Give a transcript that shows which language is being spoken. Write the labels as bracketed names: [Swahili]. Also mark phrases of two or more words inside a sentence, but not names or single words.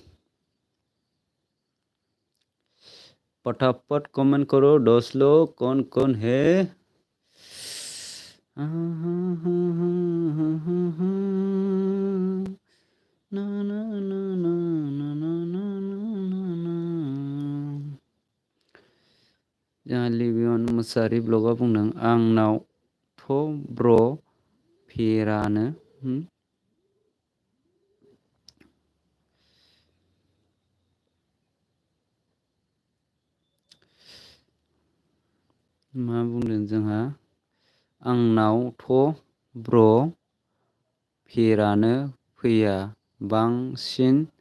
[Hindi] फटाफट कमेंट करो दोस्त लोग कौन है ना ना ना ना ना ना ना ना [Bodo] जोंहा लिबियन मोसाहारि ब्लगआ बुंदों आंनावथ' ब्र' फेरानो मा बुंदों जोंहा आंनावथ' ब्र' फेरानो फैया बांसिन